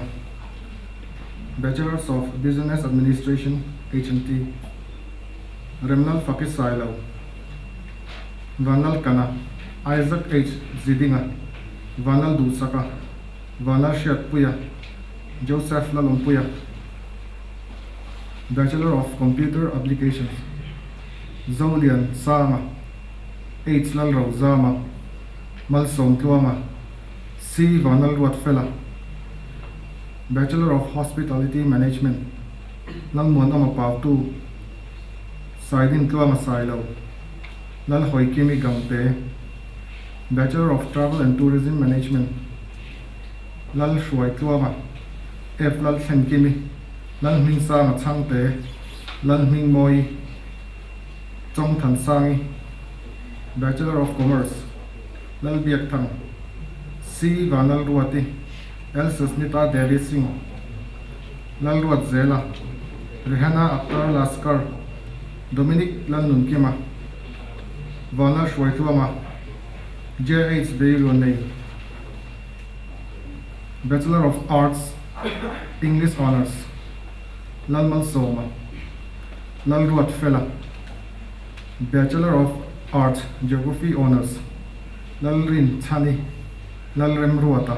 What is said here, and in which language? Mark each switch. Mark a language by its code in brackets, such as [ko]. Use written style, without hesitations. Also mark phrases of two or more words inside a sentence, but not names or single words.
[en] Bachelors of Business Administration HNT. Remnal Fakis Silo. Vanal Kana. Isaac H. Zidinga. Vanal Dusaka. Vanal Shiat Puya. Joseph Lalom Puya. Bachelor of Computer Applications. Zolian Sama. H. Lal Rauzama. Malsom Tuama. C. Vanal Watfela. Bachelor of Hospitality Management. Lal Muan Amapaw 2. Saidin Tuama Silo. Lal Hoikimi Gamte. Bachelor of Travel and Tourism Management. Lal Shuai Tuama. F. Lal Shenkimi. Lal Ming Sang Changte. Lal Ming Moi. Chong Tan Sangi. Bachelor of Commerce. Lal Biak Thang. C. Vanal Ruati. L. Susmita Devi Singh. Lal Ruat Zela. Rehana Akhtar Laskar. Dominic Lal Nunkima. Vanal Shwaituama. J. H. Beirunei. Bachelor of Arts. English Honours. Lal Malsoma. Lal Ruat Fela. Bachelor of Arts Geography Honours. Lal Rin Chani. Lal Rem Ruata.